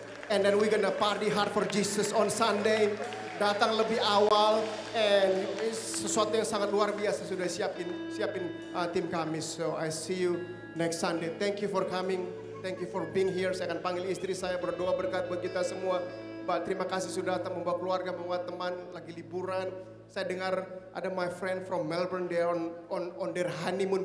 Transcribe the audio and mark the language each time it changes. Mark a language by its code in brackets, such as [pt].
[en] And then we gonna party hard for Jesus on Sunday. [id] Datang lebih awal, and sesuatu yang sangat luar biasa sudah siapin tim kami. [en] So I see you next Sunday. Thank you for coming, thank you for being here. [id] Saya akan panggil istri saya berdoa berkat buat kita semua. Pak, terima kasih sudah datang membawa keluarga, membawa teman lagi liburan. Saya dengar ada [en] my friend from Melbourne, they are on their honeymoon.